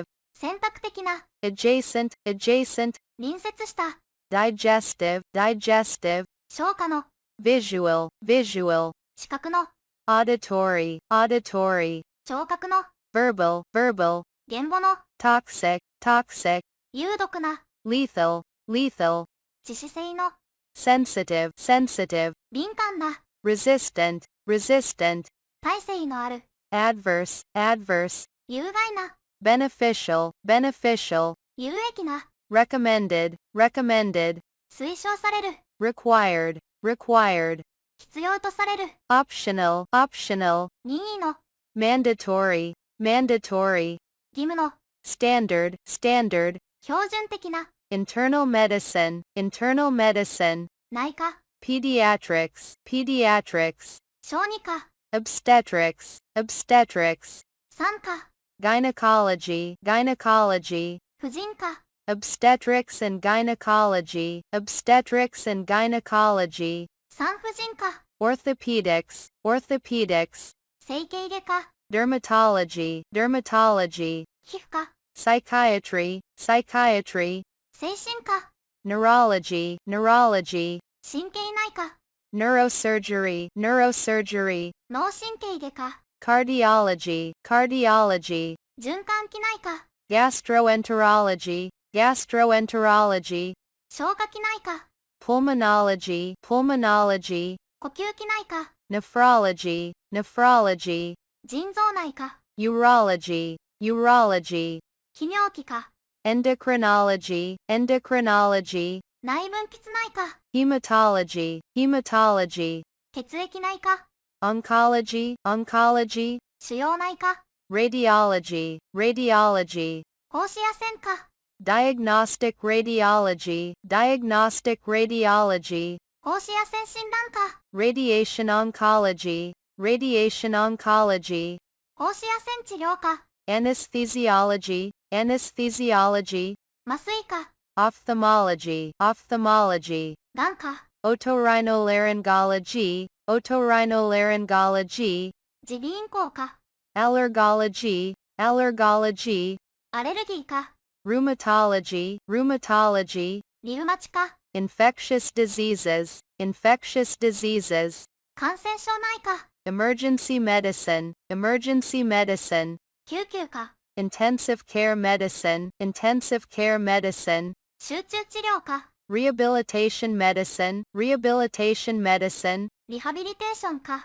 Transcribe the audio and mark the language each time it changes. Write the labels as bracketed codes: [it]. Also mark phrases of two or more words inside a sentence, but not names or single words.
[ja] 選択的な、 [en] adjacent, adjacent, [ja] 隣接した、 [en] digestive, digestive, [ja] 消化の、 [en] visual, visual, [ja] 視覚の、 [en] auditory, auditory, [ja] 聴覚の、 [en] verbal, verbal, [ja] 言語の、 [en] toxic, toxic, [ja] 有毒な、 [en] lethal, lethal, [ja] 致死性の、 [en] sensitive, sensitive, [ja] 敏感な、 [en] resistant, resistant, [ja] 耐性のある、 [en] adverse, adverse, [ja] 有害な、 [en] beneficial, beneficial, [ja] 有益な、 [en] recommended, recommended, [ja] 推奨される、 [en] required, required, [ja] 必要とされる、 [en] optional, optional, [ja] 任意の、 [en] mandatory, mandatory, [ja] 義務の、 [en] standard, standard, [ja] 標準的な、 [en] internal medicine, internal medicine, [ja] 内科、 [en] pediatrics, pediatrics, [ja] 小児科、 [en] obstetrics, obstetrics, [ja] 産科、 [en] gynecology, gynecology, [ja] 婦人科、 [en] obstetrics and gynecology, obstetrics and gynecology, [ja] 産婦人科、 [en] orthopedics, orthopedics, [ja] 整形外科、 [en] dermatology, dermatology, [ja] 皮膚科、 [en] psychiatry, psychiatry, [ja] 精神科、 [en] neurology, neurology, [ja] 神経内科、 [en] neurosurgery, neurosurgery, [ja] 脳神経外科、 [en] cardiology, cardiology, [ja] 循環器内科、 [en] gastroenterology, gastroenterology, [ja] 消化器内科、 [en] pulmonology, pulmonology, [ja] 呼吸器内科、 [en] nephrology, nephrology, [ja] 腎臓内科、 [en] urology, urology, [ja] 泌尿器科、 [en] endocrinology, endocrinology, [ja] 内分泌内科、 [en] hematology, hematology, [ja] 血液内科、 [en] oncology, oncology, [ja] 腫瘍内科、 [en] radiology, radiology, [ja] 放射野線科、 [en] diagnostic radiology, diagnostic radiology, [ja] 放射野線診断科、 [en] radiation oncology, radiation oncology, [ja] 放射野線治療科、 [en] anesthesiology, anesthesiology, [ja] 麻酔科、 [en] ophthalmology, ophthalmology, [ja] 眼科、 [en] otorhinolaryngology, otorhinolaryngology, [ja] 耳鼻咽喉科、 [en] allergology, allergology, [ja] アレルギー科、 [en] rheumatology, rheumatology, [ja] リウマチ科、 [en] infectious diseases, infectious diseases, [ja] 感染症内科、 [en] emergency medicine, emergency medicine, [ja] 救急科、 [en] intensive care medicine, intensive care medicine, [ja] 集中治療科、 [en] rehabilitation medicine, rehabilitation medicine, [ja] リハビリテーション科、